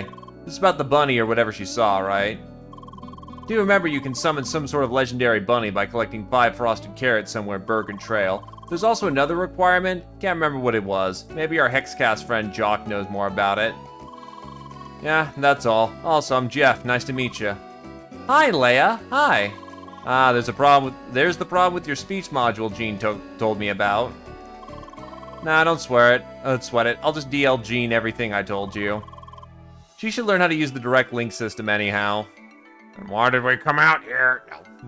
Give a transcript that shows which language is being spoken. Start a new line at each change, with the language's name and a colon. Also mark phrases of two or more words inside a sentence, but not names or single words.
English: This is about the bunny or whatever she saw, right? Do remember you can summon some sort of legendary bunny by collecting 5 frosted carrots somewhere Bergen Trail. There's also another requirement. Can't remember what it was. Maybe our Hexcast friend Jock knows more about it. Yeah, that's all. Also, I'm Jeff. Nice to meet you. Hi, Leia. Hi. Ah, there's the problem with your speech module Jean told me about. Nah, don't sweat it. I'll just DL Jean everything I told you. She should learn how to use the direct link system anyhow. And why did we come out here? No.